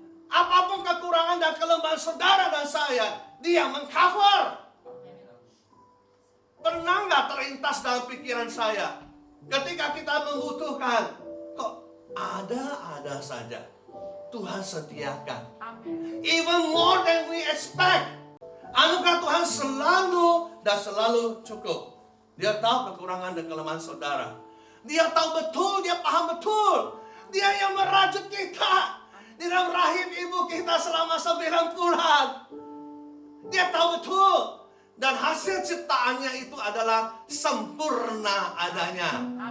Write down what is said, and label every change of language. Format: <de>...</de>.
<id>Apapun kekurangan dan kelemahan saudara dan saya, Dia mengcover. Pernah nggak terlintas dalam pikiran saya, ketika kita membutuhkan, kok ada saja Tuhan sediakan.</id> <en>Even more than we expect.</en> <id>Anugerah Tuhan selalu cukup. Dia tahu kekurangan dan kelemahan saudara. Dia tahu betul, dia paham betul. Dia yang merajut kita di dalam rahim ibu kita selama 9 bulan. Dia tahu betul. Dan hasil ciptaannya itu adalah sempurna adanya.</id>